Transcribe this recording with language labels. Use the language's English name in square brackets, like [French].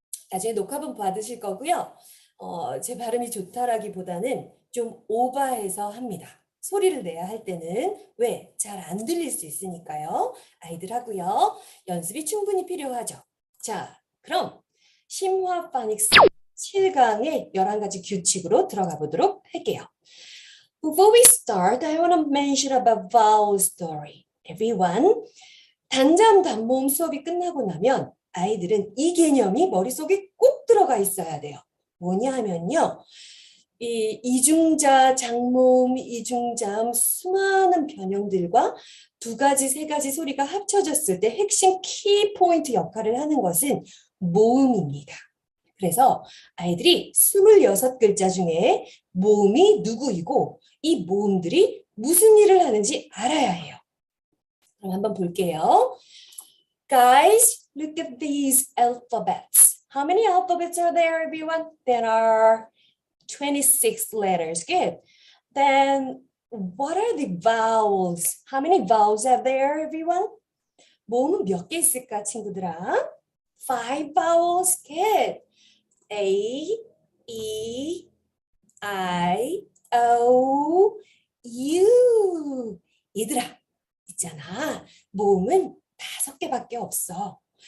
[Korean] 나중에 녹화본 받으실 거고요. 제 발음이 좋다라기보다는 좀 오버해서 합니다. 소리를 내야 할 때는 왜? 잘 안 들릴 수 있으니까요. 아이들 하고요. 연습이 충분히 필요하죠. 자, 그럼 심화 파닉스 7강의 11가지 규칙으로 들어가 보도록 할게요. [English] Before we start, I want to mention about vowel story. Everyone, [Korean] 단자음 단모음 수업이 끝나고 나면 아이들은 이 개념이 머릿속에 꼭 들어가 있어야 돼요. 뭐냐 하면요. 이 이중자, 장모음, 이중자음 수많은 변형들과 두 가지, 세 가지 소리가 합쳐졌을 때 핵심 키 포인트 역할을 하는 것은 모음입니다. 그래서 아이들이 26글자 중에 모음이 누구이고 이 모음들이 무슨 일을 하는지 알아야 해요. 그럼 한번 볼게요. [English] Guys, look at these alphabets. How many alphabets are there, everyone? There are 26 letters. Good. Then what are the vowels? How many vowels are there, everyone? [Korean] 모음은 몇 개 있을까, 친구들아? [English] 5 vowels. Good. A, E, I, O, U. [Korean] 얘들아, 있잖아. 모음은 5개밖에 없어.